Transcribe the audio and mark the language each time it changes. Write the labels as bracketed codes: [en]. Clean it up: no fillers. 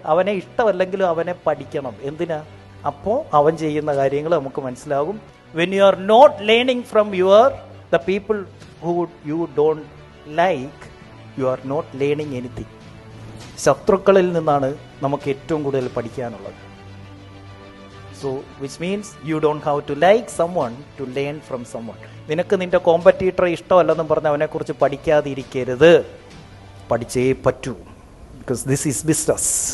[ml] അവനെ ഇഷ്ടമല്ലെങ്കിലും അവനെ പഠിക്കണം. എന്തിനാ? അപ്പോൾ അവൻ ചെയ്യുന്ന കാര്യങ്ങൾ നമുക്ക് മനസ്സിലാകും. [en] When you are not learning from the people who you don't like, you are not learning anything. [ml] ശത്രുക്കളിൽ നിന്നാണ് നമുക്ക് ഏറ്റവും കൂടുതൽ പഠിക്കാനുള്ളത്. [en] So, which means you don't have to like someone to learn from someone. [ml] നിനക്ക് നിന്റെ കോമ്പറ്റീറ്ററെ ഇഷ്ടമല്ലെന്നും പറഞ്ഞ് അവനെക്കുറിച്ച് പഠിക്കാതിരിക്കരുത്. പഠിച്ചേ പറ്റൂ. [en] Because this is business.